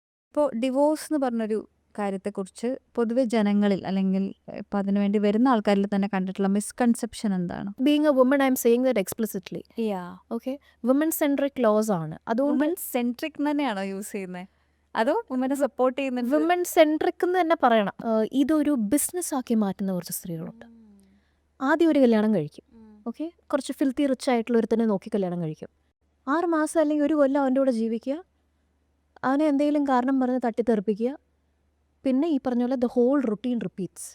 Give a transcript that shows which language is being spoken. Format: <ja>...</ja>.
<ml>ഇപ്പോൾ ഡിവോഴ്സ് എന്ന് പറഞ്ഞൊരു കാര്യത്തെക്കുറിച്ച് പൊതുവെ ജനങ്ങളിൽ അല്ലെങ്കിൽ ഇപ്പം അതിനുവേണ്ടി വരുന്ന ആൾക്കാരിൽ തന്നെ കണ്ടിട്ടുള്ള മിസ്കൺസെപ്ഷൻ എന്താണ്?</ml> <en>Being a woman, I'm saying that explicitly. Okay? Women-centric laws ആണ്.</en> <ml>അതുകൊണ്ട് വുമൻ സെൻട്രിക് തന്നെയാണോ യൂസ് ചെയ്യുന്നത്, അതോ വുമനെ സപ്പോർട്ട് ചെയ്യുന്നുണ്ട്? women-centric എന്ന് തന്നെ പറയണം. ഇതൊരു ബിസിനസ് ആക്കി മാറ്റുന്ന കുറച്ച് സ്ത്രീകളുണ്ട്. ആദ്യം ഒരു കല്യാണം കഴിക്കും. ഓക്കെ, കുറച്ച് ഫിൽത്തി റിച്ച് ആയിട്ടുള്ള ഒരുത്തനെ നോക്കി കല്യാണം കഴിക്കും. 6 മാസം അല്ലെങ്കിൽ ഒരു കൊല്ലം അവൻ്റെ കൂടെ ജീവിക്കുക, അവനെ എന്തെങ്കിലും കാരണം പറഞ്ഞ് തട്ടിത്തെറിപ്പിക്കുക, പിന്നെ ഈ പറഞ്ഞ പോലെ</ml> <en>The whole routine repeats.</en>